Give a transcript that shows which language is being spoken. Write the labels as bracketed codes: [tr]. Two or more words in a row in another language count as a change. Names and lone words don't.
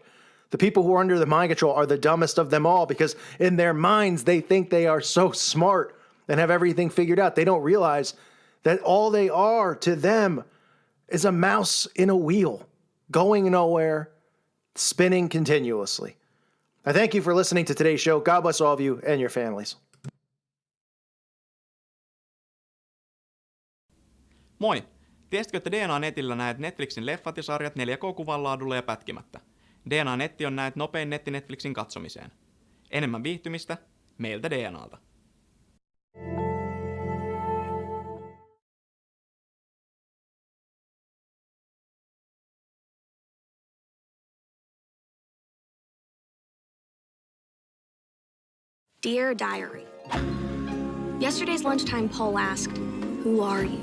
[en] The people who are under the mind control are the dumbest of them all because in their minds, they think they are so smart and have everything figured out. They don't realize that all they are to them is a mouse in a wheel, going nowhere, spinning continuously. I thank you for listening to today's show. God bless all of you and your families. [fi] Moi! Tiesitkö, että DNA-netillä näet Netflixin leffat ja sarjat 4K-kuvan laadulla ja pätkimättä? DNA-netti on näet nopein netti Netflixin katsomiseen. Enemmän viihtymistä meiltä DNAlta. [en] Dear Diary, yesterday's lunchtime poll asked, who are you?